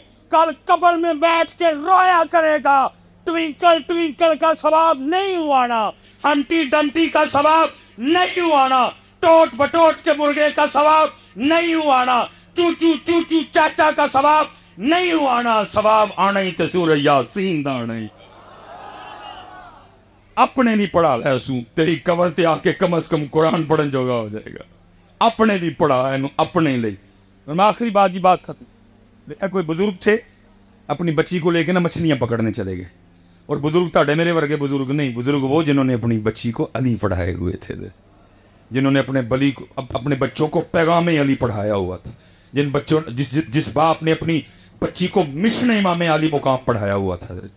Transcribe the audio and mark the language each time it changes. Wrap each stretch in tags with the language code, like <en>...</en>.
<ur>کل قبر میں بیٹھ کے رویا کرے گا, ٹوینکل ٹوینکل کا ثواب نہیں ہوانا, ہنٹی ڈنٹی کا ثواب نہیں ہوانا, ٹوٹ بٹوٹ کے مرغے کا ثواب نہیں ہوانا, چوچو چوچو چاچا کا ثواب نہیں ہوانا.</ur> <pa>ثواب آنا ہی تے سورہ یاسین دا آنا ہی. اپنے نہیں پڑھا لے سو, تیری قبر تے آ کے کم از کم قرآن پڑھن جوگا ہو جائے گا. اپنے نہیں پڑھا ہے اپنے لئی.</pa> <ur>میں آخری بات کی بات ختم. کوئی بزرگ تھے اپنی بچی کو لے کے نا مچھلیاں پکڑنے چلے گئے, اور بزرگ تاڑے میرے ورگے بزرگ نہیں, بزرگ وہ جنہوں نے اپنی بچی کو علی پڑھائے ہوئے تھے, جنہوں نے اپنے بچوں کو پیغام علی پڑھایا ہوا تھا, جن بچوں جس باپ نے اپنی بچی کو مشن امام علی مقام پڑھایا ہوا تھا.</ur>